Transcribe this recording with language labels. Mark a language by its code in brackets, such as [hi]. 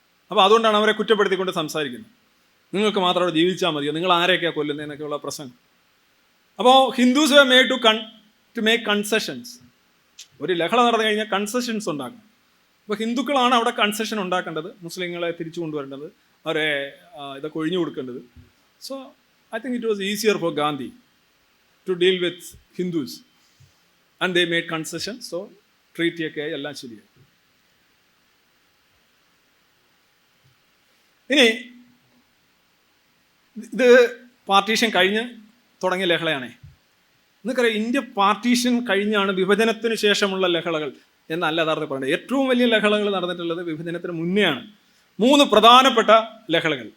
[ml] അപ്പോൾ അതുകൊണ്ടാണ് അവരെ കുറ്റപ്പെടുത്തിക്കൊണ്ട് സംസാരിക്കുന്നത്. നിങ്ങൾക്ക് മാത്രം അവിടെ ജീവിച്ചാൽ മതിയോ, നിങ്ങൾ ആരെയൊക്കെയാണ് കൊല്ലുന്നതെന്നൊക്കെയുള്ള പ്രസംഗം. അപ്പോൾ [en] Hindus were made to make concessions. [ml] ഒരു ലഹള നടന്നു കഴിഞ്ഞാൽ കൺസെഷൻസ് ഉണ്ടാക്കണം. അപ്പോൾ ഹിന്ദുക്കളാണ് അവിടെ കൺസെഷൻ ഉണ്ടാക്കേണ്ടത്, മുസ്ലിങ്ങളെ തിരിച്ചു കൊണ്ടുവരേണ്ടത്, അവരെ ഇതൊക്കെ ഒഴിഞ്ഞു കൊടുക്കേണ്ടത്. So [en] I think it was easier for Gandhi to deal with Hindus. And they made concessions, so treaty [ml] ഒക്കെ ആയി എല്ലാം ശരിയായി. ഇനി ഇത് പാർട്ടീഷൻ കഴിഞ്ഞ് തുടങ്ങിയ ലഹളയാണേ. നിങ്ങൾക്കറിയാം, ഇന്ത്യ പാർട്ടീഷൻ കഴിഞ്ഞാണ് വിഭജനത്തിന് ശേഷമുള്ള ലഹളകൾ എന്നല്ല യഥാർത്ഥത്തിൽ പറയുന്നത്. ഏറ്റവും വലിയ ലഹളകൾ നടന്നിട്ടുള്ളത് വിഭജനത്തിന് മുന്നെയാണ്. 3 പ്രധാനപ്പെട്ട ലഹളകൾ.